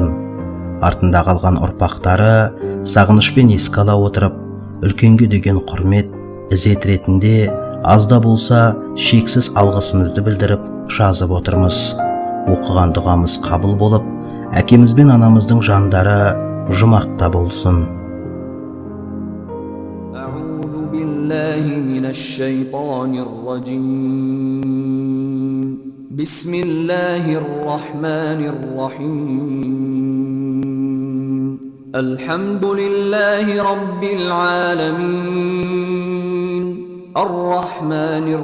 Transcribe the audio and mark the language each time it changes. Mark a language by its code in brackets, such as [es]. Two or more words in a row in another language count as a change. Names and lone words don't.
[kk] Артында қалған ұрпақтары сағынышпен еске ала отырып, үлкенге деген құрмет, ізет ретінде азда болса шексіз алғысымызды білдіріп жазып отырмыз. Оқыған дұғамыз қабыл болып, әкеміз бен анамыздың жандары жұмақта болсын. [ar] أعوذ بالله من الشيطان الرجيم بسم الله الرحمن الرحيم الحمد لله رب العالمين الرحمن